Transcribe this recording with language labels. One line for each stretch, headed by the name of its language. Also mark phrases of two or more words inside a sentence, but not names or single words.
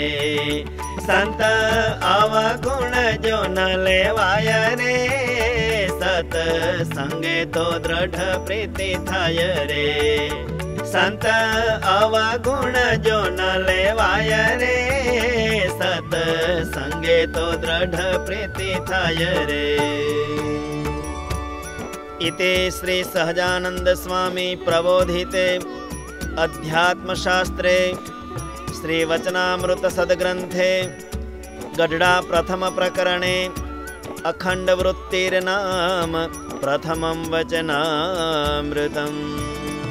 Gujarati: સંત આવા ગુણ જો ન લેવાય રે, સત્સંગે તો દ્રઢ પ્રીતિ થાય રે. સંત આવા ગુણ જો ન લેવાય રે, સત્સંગે તો દ્રઢ પ્રીતિ થાય રે.
Sanskrit: इति श्री सहजानंद स्वामी प्रबोधिते अध्यात्मशास्त्रे श्री वचनामृत सद्ग्रंथे गढ़डा प्रथम प्रकरणे अखंड वृत्तिर्नाम प्रथमं वचनामृतम्.